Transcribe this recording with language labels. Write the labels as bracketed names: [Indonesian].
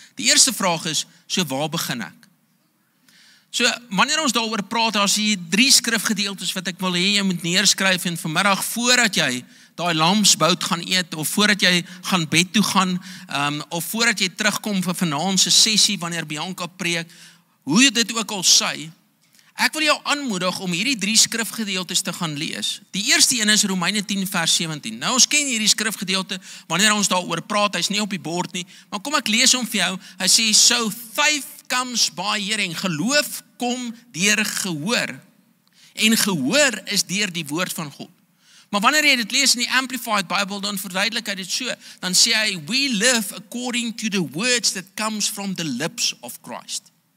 [Afrikaans] Die eerste vraag is, so waar begin ek? So wanneer ons daaroor praat, as jy 3 skrifgedeeltes wat ek wil hê jy moet neerskryf en vanmiddag voordat jy daai lamsbout gaan eet of voordat jy gaan bed toe gaan of voordat jy terugkom vir vanaand se sessie wanneer Bianca preek, hoe dit ook al sê, ek wil jou aanmoedig om hierdie 3 skrifgedeeltes te gaan lees. Die eerste een is Romeine 10 vers 17. Nou ons ken hierdie skrifgedeelte, wanneer ons daaroor praat, hy's nie op die bord nie, maar kom ek lees hom vir jou. Hy sê, [English] so faith comes by hearing. [Afrikaans] Geloof kom deur gehoor. En gehoor is deur die woord van God. Maar wanneer jy dit lees in die Amplified Bible, dan verduidelik hy dit so. Dan sê hy, [English] we live according to the words that comes from the lips of Christ.